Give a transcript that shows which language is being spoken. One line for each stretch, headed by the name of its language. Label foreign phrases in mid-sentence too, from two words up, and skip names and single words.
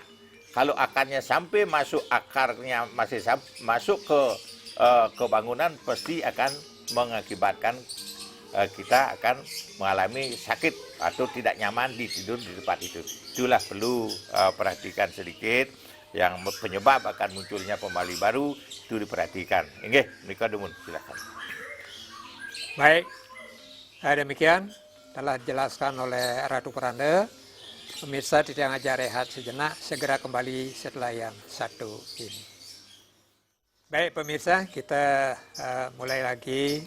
Indonesian: Kalau akarnya sampai masuk masuk ke bangunan, pasti akan mengakibatkan kita akan mengalami sakit atau tidak nyaman tidur di tempat itu. Itulah perlu perhatikan sedikit yang penyebab akan munculnya pemali baru itu diperhatikan.
Balinese: Nggih, menika dumun,
Indonesian: silakan. Baik, demikian telah dijelaskan oleh Ratu Pranda. Pemirsa tidak ngajak rehat sejenak, segera kembali setelah yang satu ini. Baik pemirsa, kita mulai lagi.